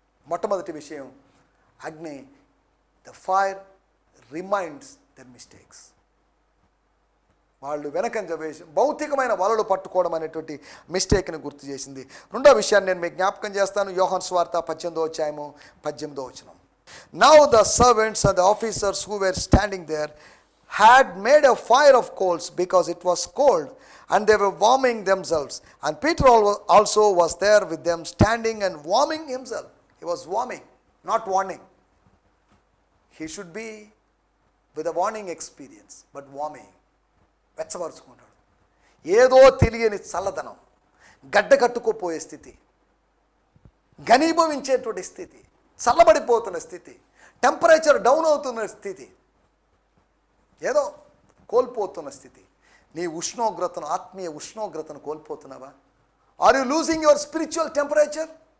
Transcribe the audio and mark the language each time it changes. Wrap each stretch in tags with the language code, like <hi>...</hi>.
<te>మొట్టమొదటి విషయం, అగ్ని,</te> <en>The fire reminds their mistakes.</en> <te>వాళ్ళు వెనకంజ వేసి భౌతికమైన వలలు పట్టుకోవడం అనేటువంటి మిస్టేక్ని గుర్తు చేసింది. రెండో విషయాన్ని నేను మీకు జ్ఞాపకం చేస్తాను. యోహాను సువార్త 18వ అధ్యాయము 18వ వచనం.</te> <en>Now the servants and the officers who were standing there had made a fire of coals because it was cold, and they were warming themselves. And Peter also was there with them, standing and warming himself. He was warming, not warning. He should be with a warning experience, but warming.</en> <te>వెచ్చబరుచుకుంటాడు. ఏదో తెలియని చల్లదనం, గడ్డ కట్టుకోపోయే స్థితి, ఘనీభవించేటువంటి స్థితి, చల్లబడిపోతున్న స్థితి, temperature down అవుతున్న స్థితి, ఏదో కోల్పోతున్న స్థితి. నీ ఉష్ణోగ్రతను, ఆత్మీయ ఉష్ణోగ్రతను కోల్పోతున్నావా?</te> <en>Are you losing your spiritual temperature?</en>